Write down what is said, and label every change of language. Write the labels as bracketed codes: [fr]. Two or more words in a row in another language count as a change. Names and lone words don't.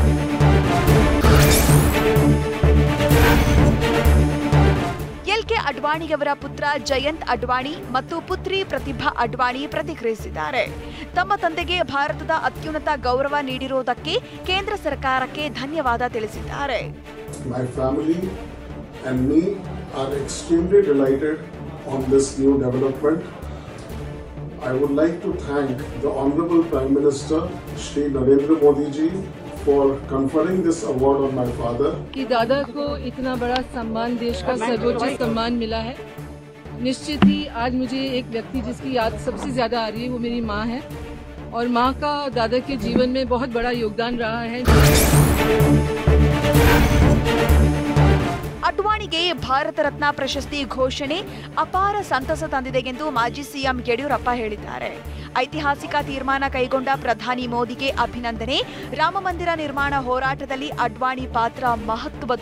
[kn] ಎಲ್.ಕೆ. ಅಡ್ವಾಣಿಯವರ ಪುತ್ರ ಜಯಂತ್ ಅಡ್ವಾಣಿ ಮತ್ತು ಪುತ್ರಿ ಪ್ರತಿಭಾ ಅಡ್ವಾಣಿ ಪ್ರತಿಕ್ರಿಯಿಸಿದ್ದಾರೆ. ತಮ್ಮ ತಂದೆಗೆ ಭಾರತದ ಅತ್ಯುನ್ನತ ಗೌರವ ನೀಡಿರುವುದಕ್ಕೆ ಕೇಂದ್ರ ಸರ್ಕಾರಕ್ಕೆ ಧನ್ಯವಾದ ತಿಳಿಸಿದ್ದಾರೆ. [en] My family and me are extremely delighted on this new development. I would like to thank the Honorable Prime Minister Shri Narendra Modi ji for conferring this award on my father. [hi] कि दादा को इतना बड़ा सम्मान, देश का सर्वोच्च सम्मान मिला है. निश्चित ही आज मुझे एक व्यक्ति जिसकी याद सबसे ज्यादा आ रही है वो मेरी माँ है और माँ का दादा के जीवन में बहुत बड़ा योगदान रहा है. [kn] ಅಡ್ವಾಣಿಗೆ ಭಾರತ ರತ್ನ ಪ್ರಶಸ್ತಿ ಘೋಷಣೆ ಅಪಾರ ಸಂತಸ ತಂದಿದೆ ಎಂದು ಮಾಜಿ ಸಿಎಂ ಯಡಿಯೂರಪ್ಪ ಹೇಳಿದ್ದಾರೆ. ಐತಿಹಾಸಿಕ ತೀರ್ಮಾನ ಕೈಗೊಂಡ ಪ್ರಧಾನಿ ಮೋದಿಗೆ ಅಭಿನಂದನೆ. ರಾಮ ಮಂದಿರ ನಿರ್ಮಾಣ ಹೋರಾಟದಲ್ಲಿ ಅಡ್ವಾಣಿ ಪಾತ್ರ ಮಹತ್ವದ್ದು.